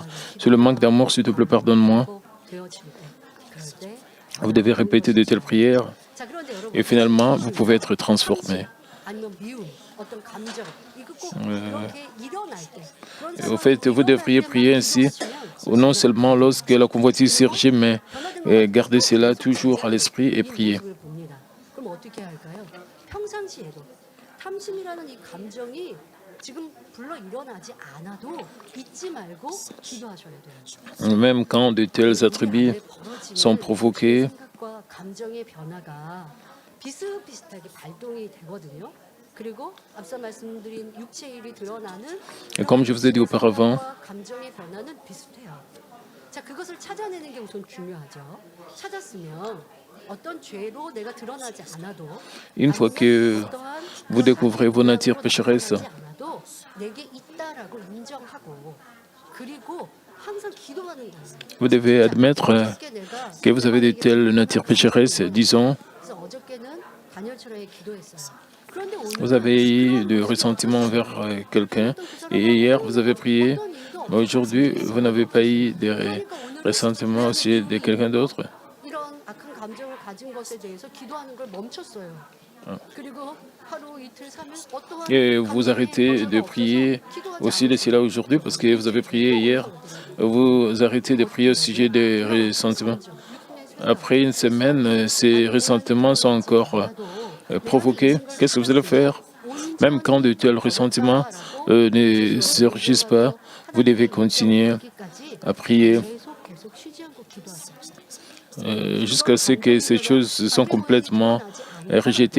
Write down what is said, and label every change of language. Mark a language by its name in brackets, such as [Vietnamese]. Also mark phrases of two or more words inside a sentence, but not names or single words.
[French] Sur le manque d'amour, s'il te plaît, pardonne-moi. Vous devez répéter de telles prières et finalement, vous pouvez être transformé. Au fait, vous devriez prier ainsi, non seulement lorsque la convoitise surgit, mais gardez cela toujours à l'esprit et prier. [Korean] 탐심이라는 이 감정이 지금 불러 일어나지 않아도 잊지 말고 기도하셔야 돼요. [French] Même quand de tels attributs sont provoqués, [Korean] 생각과 감정의 변화가 비슷비슷하게 발동이 되거든요. 그리고 앞서 말씀드린 육체 일이 드러나는 [French] et comme je vous ai dit auparavant, [Korean] 감정의 변화는 비슷해요. 자, 그것을 찾아내는 게 우선 중요하죠. 찾았으면 어떤 죄로 내가 드러나지 않아도 [French] une fois que vous découvrez vos natures pécheresses, [Korean] 내게 있다라고 인정하고 그리고 항상 기도하는 거예요. [French] vous devez admettre que vous avez de telles natures pécheresses. Disons, [Korean] 그래서 어저께는 다니엘처럼 기도했어요. 그런데 [French] vous avez eu de ressentiment envers quelqu'un et hier vous avez prié, mais aujourd'hui vous n'avez pas eu de ressentiment aussi de quelqu'un d'autre. [Korean] 이런 악한 감정을 가진 것에 대해서 기도하는 걸 멈췄어요. 그리고 하루 이틀 3일 어떠한 [French] Et vous arrêtez de prier aussi de cela aujourd'hui parce que vous avez prié hier. Vous arrêtez de prier au sujet des ressentiments. Après une semaine, ces ressentiments sont encore provoqués. Qu'est-ce que vous allez faire? Même quand de tels ressentiments ne surgissent pas, vous devez continuer à prier jusqu'à ce que ces choses sont complètement rejetées.